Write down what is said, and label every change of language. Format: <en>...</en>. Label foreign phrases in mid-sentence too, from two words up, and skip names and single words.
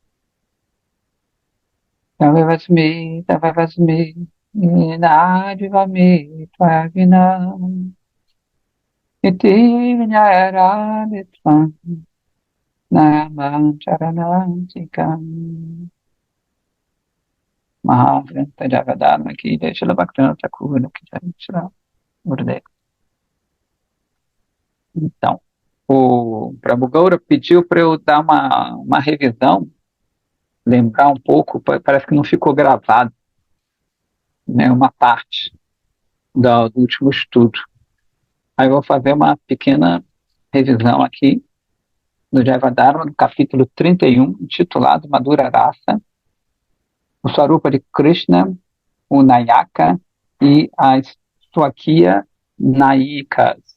<sa>Tavavasmi Tavavasmi Nadivami Tvagina Iti Vinayarabhitvam Namam Charanantikam Mahavranta Jagadharma Ki Jai Shila Bhaktivinoda Thakur Ki Jai Shila Gurudev.</sa> <pt>Então, o Prabhu Gaura pediu para eu dar uma revisão, lembrar um pouco, parece que não ficou gravado, né, uma parte do último estudo. Aí eu vou fazer uma pequena revisão aqui do Jayavadharma, no capítulo 31, intitulado Madhura Rasa, o Swarupa de Krishna, o Nayaka e as</pt> <sa>Swakiya Nayikas.</sa>